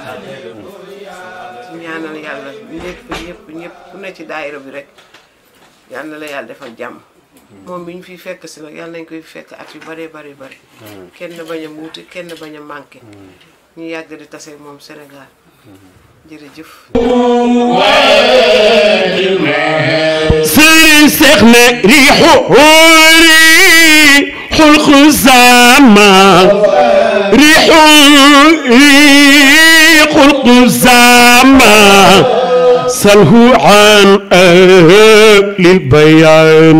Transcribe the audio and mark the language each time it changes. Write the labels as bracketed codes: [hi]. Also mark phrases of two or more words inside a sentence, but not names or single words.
[wo] ci ñaanal yàlla ñëpp ku ne ci daayira bi rek yal na la yàlla defal jàmm moom bi ñu fiy fekk si nag yàlla nañ koy fekk at yu bare kenn bañ a muuti kenn bañ a manqué ñu yàgg di tase moom Sénégal jërëjëf [ar] سخنا ريح الخزامة ريح الخزامة سله عن أهل البيان